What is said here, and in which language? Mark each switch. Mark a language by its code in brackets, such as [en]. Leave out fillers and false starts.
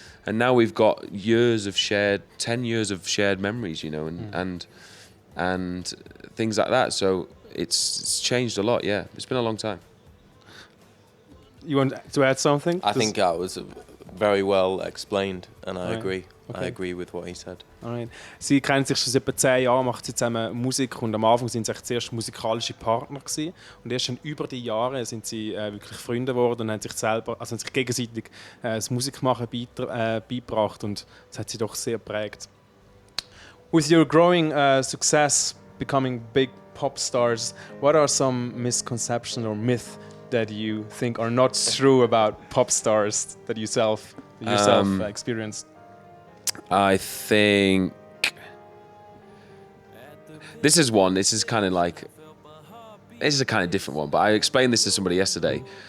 [en] And now we've got 10 years of shared memories, you know, and things like that. So it's changed a lot, yeah. It's been a long time. You want to add something? I think that was very well explained, and I agree. Okay. I agree with what he said. Alright. [de] Sie kennen sich schon seit etwa 10 Jahren, machen sie zusammen Musik und am Anfang sind sie zuerst musikalische Partner gewesen. Und erst schon über die Jahre sind sie wirklich Freunde geworden und haben sich gegenseitig das Musikmachen beigebracht und das hat sie doch sehr geprägt. [en] With your growing success, becoming big pop stars, what are some misconceptions or myths that you think are not true about pop stars that you yourself experienced? I think this is a kind of different one, but I explained this to somebody yesterday.